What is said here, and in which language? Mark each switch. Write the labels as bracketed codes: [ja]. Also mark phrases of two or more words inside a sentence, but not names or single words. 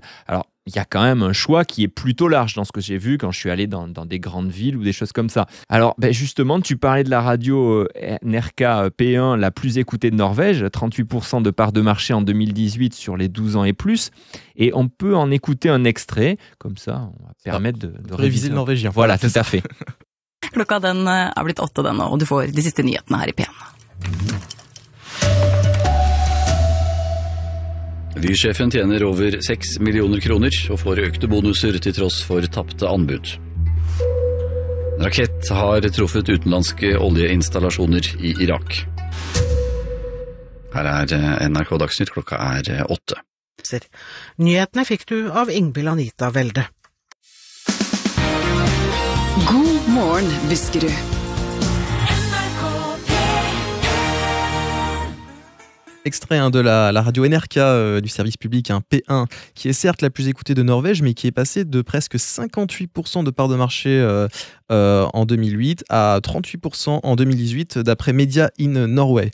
[fr] Alors, il y a quand même un choix qui est plutôt large dans ce que j'ai vu quand je suis allé dans des grandes villes ou des choses comme ça. Alors, justement, tu parlais de la radio NRK P1 la plus écoutée de Norvège, 38% de part de marché en 2018 sur les 12 ans et plus. Et on peut en écouter un extrait, comme ça, on va permettre de Réviser le norvégien. Voilà, tout à fait. [no] Klokka den er blitt 8 den nå, og du får de siste nyhetene her i P1. Vy-sjefen tjener over 6 millioner kroner og får økte bonuser til tross for tapte anbud. En rakett har truffet utenlandske oljeinstallasjoner i Irak. Her er NRK Dagsnytt, klokka er 8. Nyhetene fikk du av Ingvild Anita Welde. God morgen, Buskerud. [fr] Extrait de la radio NRK du service public, un P1, qui est certes la plus écoutée de Norvège, mais qui est passée de presque 58% de part de marché en 2008 à 38% en 2018, d'après Media in Norway.